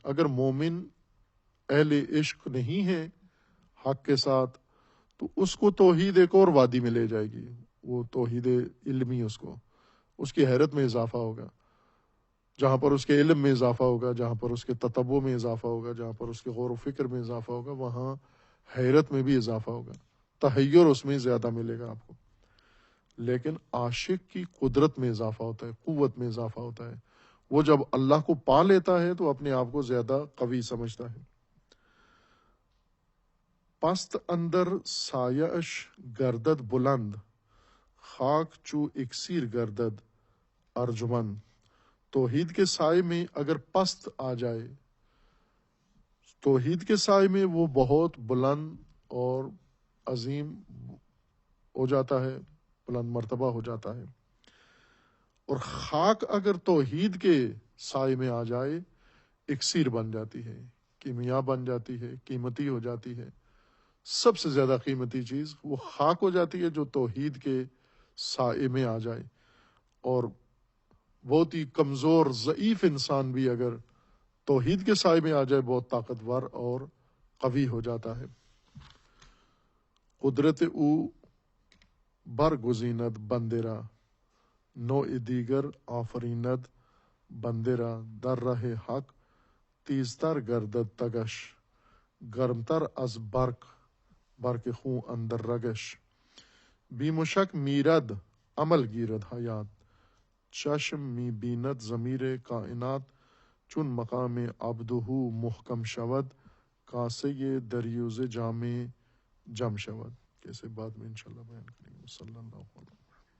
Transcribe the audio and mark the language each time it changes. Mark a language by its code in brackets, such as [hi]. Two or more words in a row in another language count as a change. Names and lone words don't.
[ur] اگر مومن اہل عشق نہیں ہے حق کے ساتھ تو اس کو توحید ایک اور وادی میں لے جائے گی، وہ توحید علمی، اس کی حیرت میں اضافہ ہوگا، جہاں پر اس کے علم میں اضافہ ہوگا، جہاں پر اس کے تتبع میں اضافہ ہوگا، جہاں پر اس کے غور و فکر میں اضافہ ہوگا، وہاں حیرت میں بھی اضافہ ہوگا، تحیر اس میں زیادہ ملے گا آپ کو. لیکن عاشق کی قدرت میں اضافہ ہوتا ہے، قوت میں اضافہ ہوتا ہے. وہ جب اللہ کو پا لیتا ہے تو اپنے آپ کو زیادہ قوی سمجھتا ہے. [fa] پست اندر سایش گردد بلند، خاک چو اکسیر گردد ارجمند. [ur] توحید کے سائے میں اگر پست آ جائے، توحید کے سائے میں وہ بہت بلند اور عظیم ہو جاتا ہے، بلند مرتبہ ہو جاتا ہے. اور خاک اگر توحید کے سائے میں آ جائے، اکسیر بن جاتی ہے، کیمیا بن جاتی ہے، قیمتی ہو جاتی ہے. سب سے زیادہ قیمتی چیز وہ خاک ہو جاتی ہے جو توحید کے سائے میں آ جائے. اور بہت ہی کمزور ضعیف انسان بھی اگر توحید کے سائے میں آ جائے بہت طاقتور اور قوی ہو جاتا ہے. [fa] قدرت او برگزیند بندرا، نوع دیگر آفریند بندرا. در راہ حق تیزتر گردد تگش، گرمتر از برق خون اندر رگش. بی مشک میرد عمل گیرد حیات، چشم می بیند ضمیر کائنات. چون مقام عبدہ محکم شود، کاسه دریوزه جام جم شود. [ur] کیسے بعد میں انشاءاللہ بیان کریں گے. [ar] صلی اللہ علیہ وسلم.